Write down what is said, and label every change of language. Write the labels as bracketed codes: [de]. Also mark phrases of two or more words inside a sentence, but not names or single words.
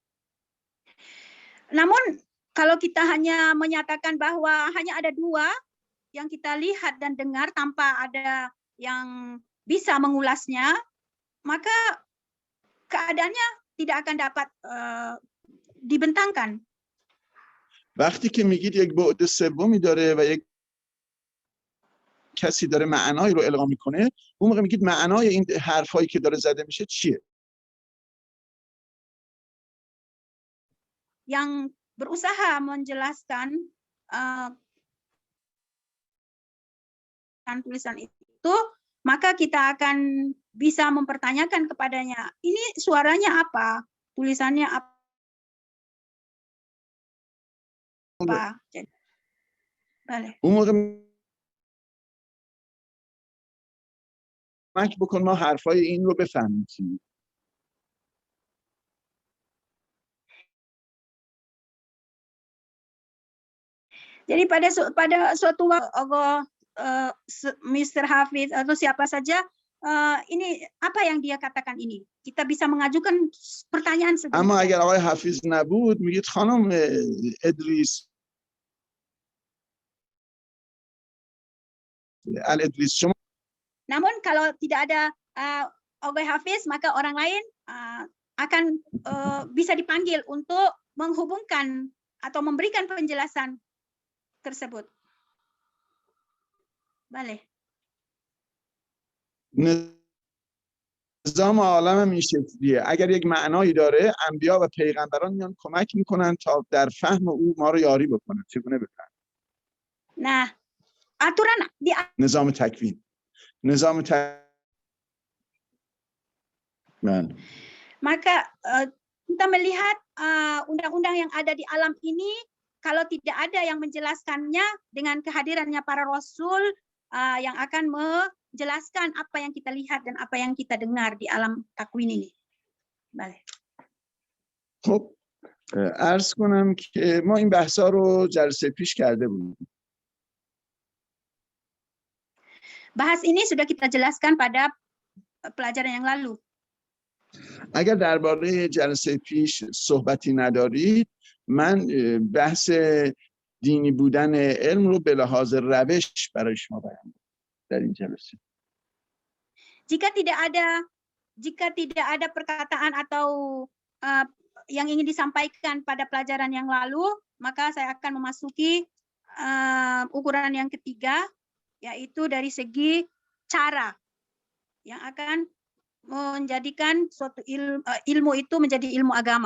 [id] Namun kalau kita hanya menyatakan bahwa hanya ada 2 yang kita lihat dan dengar tanpa ada yang bisa mengulasnya, maka keadaannya tidak akan dapat dibentangkan. [fa] وقتی که میگید یک بعد سومی داره و یک کسی داره معنایی رو القا میکنه، اون موقع میگید معنای این حرفایی که داره زده میشه چیه؟ [id] Yang berusaha menjelaskan tulisan itu, maka kita akan bisa mempertanyakan kepadanya, ini suaranya apa? Tulisannya apa? [fa] اون موقع کمک بکن ما حرفای این رو بفهمیم. [id] Jadi pada suatu waktu Mr. Hafiz atau siapa saja, ini apa yang dia katakan ini, kita bisa mengajukan pertanyaan seperti [fa] اما اگر آقای حفیظ نبود، میگید خانم ادریس شما. [id] Namun kalau tidak ada Ogoy Hafiz, maka orang lain akan bisa dipanggil untuk menghubungkan atau memberikan penjelasan tersebut. [fa] Bale. نظام عالم هم این شکلیه. اگر یک معنایی داره، انبیا و پیغمبران میان کمک میکنن تا در فهم او ما رو یاری بکنن. چگونه بفهم؟ [id] Nah, aturan di [fa] نظام تکوین. نظام [id] Maka kita melihat undang-undang yang ada di alam ini, kalau tidak ada yang menjelaskannya dengan kehadirannya para rasul yang akan menjelaskan apa yang kita lihat dan apa yang kita dengar di alam takwin ini. [fa] Bale. خب عرض کنم که ما این بحثا رو جلسه پیش کرده بودیم. [id] Bahas ini sudah kita jelaskan pada pelajaran yang lalu. [fa] اگر درباره جلسه پیش صحبتی ندارید، من بحث دینی بودن علم رو به لحاظ روش برای شما بیان می‌کنم در این جلسه. [id] Jika tidak ada perkataan atau yang ingin disampaikan pada pelajaran yang lalu, maka saya akan memasuki ukuran yang ketiga, yaitu dari segi cara yang akan menjadikan suatu ilmu itu menjadi ilmu agama.